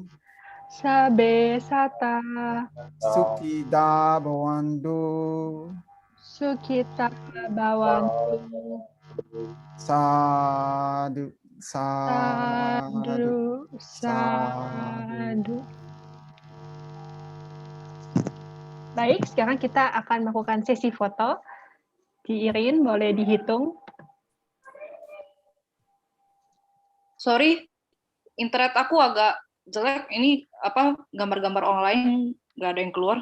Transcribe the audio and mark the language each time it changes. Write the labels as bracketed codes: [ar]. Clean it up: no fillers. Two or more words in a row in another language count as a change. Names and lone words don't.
[pi] Sabe Sata sukida bhavantu Sukita Bawantu sadu sadu Sadhu sadu. Sadhu. [id] Baik, sekarang kita akan melakukan sesi foto. Diirin, boleh dihitung. Sorry, internet aku agak jelek. Ini apa gambar-gambar online nggak ada yang keluar.